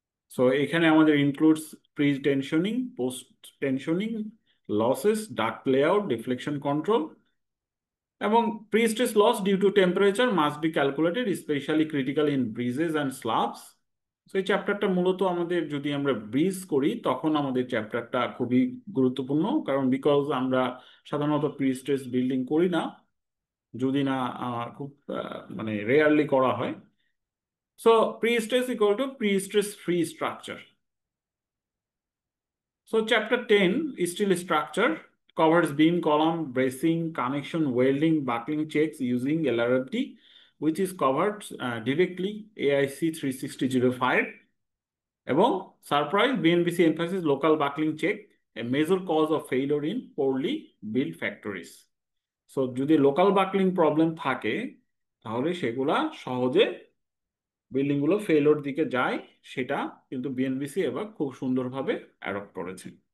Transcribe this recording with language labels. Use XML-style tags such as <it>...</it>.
<bn>So এখানে আমাদের</bn> <en>Includes pre tensioning, post tensioning, losses, duct layout, deflection control এবং pre stress loss due to temperature must be calculated specially critical in bridges and slabs.</en> <bn>So এই চ্যাপ্টারটা মূলত আমাদের যদি আমরা ব্রিজ করি তখন আমাদের চ্যাপ্টারটা খুবই গুরুত্বপূর্ণ, কারণ বিকজ আমরা সাধারণত প্রি স্ট্রেস বিল্ডিং করি না, যদি না খুব মানে রেয়ারলি করা হয়।</bn> <en>So pre-stress equal to pre-stress free structure. So chapter 10 steel structure covers beam, column, bracing, connection, welding, buckling checks using LRFD, which is covered directly AIC 36005. এবং surprise BNBC emphasis local buckling check, a major cause of failure in poorly build factories.</en> <bn>So যদি local buckling problem থাকে তাহলে সেগুলা সহজে বিল্ডিংগুলো ফেলোর দিকে যায়, সেটা কিন্তু বিএনবিসি এবার খুব সুন্দরভাবে অ্যাডপ্ট করেছে।</bn>